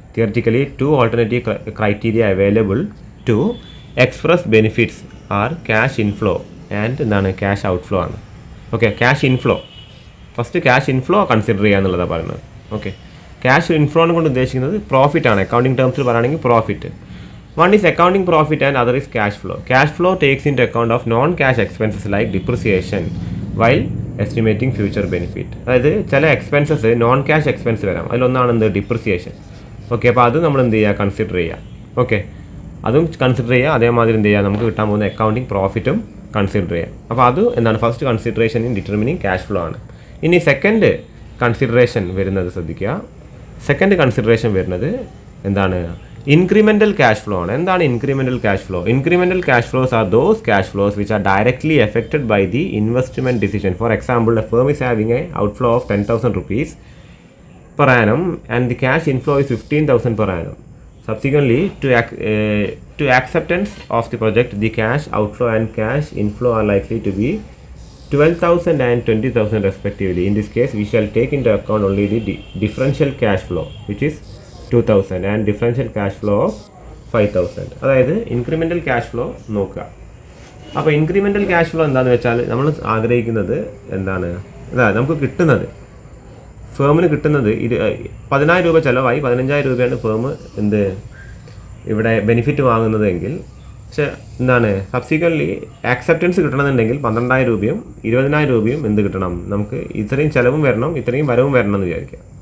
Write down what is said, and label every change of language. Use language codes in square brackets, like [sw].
[en] Theoretically 2 alternative criteria available to express benefits are cash inflow and എന്താണ് cash outflow ആണ്. [ml] Okay, cash inflow, first cash inflow consider ചെയ്യുക എന്നുള്ളതാണ് പറയുന്നത്. Okay, cash ഇൻഫ്ലോനെ കൊണ്ട് ഉദ്ദേശിക്കുന്നത് profit ആണ്. അക്കൗണ്ടിങ് ടേംസിൽ പറയുകയാണെങ്കിൽ profit. [en] One is accounting profit and other is cash flow. Cash flow takes into account of non-cash expenses like depreciation while estimating future benefit. [ml] അതായത് ചില expenses non cash expense വരാം, അതിലൊന്നാണ് എന്ത്, depreciation. Okay, അപ്പോൾ അത് നമ്മൾ എന്ത് ചെയ്യുക, കൺസിഡർ ചെയ്യുക. ഓക്കെ, അതും കൺസിഡർ ചെയ്യുക. അതേമാതിരി എന്ത് ചെയ്യുക, നമുക്ക് കിട്ടാൻ പോകുന്ന അക്കൗണ്ടിങ് പ്രോഫിറ്റും കൺസിഡർ ചെയ്യാം. അപ്പോൾ അത് എന്താണ്, first consideration in determining cash flow ആണ്. ഇനി സെക്കൻഡ് കൺസിഡറേഷൻ വരുന്നത് ശ്രദ്ധിക്കുക. സെക്കൻഡ് കൺസിഡറേഷൻ വരുന്നത് എന്താണ്, ഇൻക്രിമെൻ്റൽ ക്യാഷ് ഫ്ലോ ആണ്. [en] എന്താണ് incremental cash flow? Incremental cash flows are those cash flows which are directly affected by the investment decision. For example, a firm is having a outflow of 10,000 rupees per annum and the cash inflow is 15,000 per annum. Subsequently, to acceptance of the project, the cash outflow and cash inflow are likely to be 12,000 and 20,000 respectively. In this case, we shall take into account only the differential cash flow, which is 2,000 and differential cash flow of 5,000. [ml] അതായത് incremental cash flow നോക്കുക. അപ്പോൾ incremental cash flow എന്താണെന്ന് വെച്ചാൽ നമ്മൾ ആഗ്രഹിക്കുന്നത് എന്താണ്, അതായത് നമുക്ക് കിട്ടുന്നത്, ഫേമിന് കിട്ടുന്നത് 10,000 രൂപ ചിലവായി 15,000 രൂപയാണ് ഫേം എന്ത് ഇവിടെ ബെനിഫിറ്റ് വാങ്ങുന്നത് എങ്കിൽ, പക്ഷേ എന്താണ് സബ്സിക്വൻ്റ്ലി ആക്സെപ്റ്റൻസ് കിട്ടണമെന്നുണ്ടെങ്കിൽ 12,000 രൂപയും 20,000 രൂപയും എന്ത് കിട്ടണം, നമുക്ക് ഇത്രയും ചിലവും വരണം ഇത്രയും വരവും വരണം എന്ന് വിചാരിക്കുക.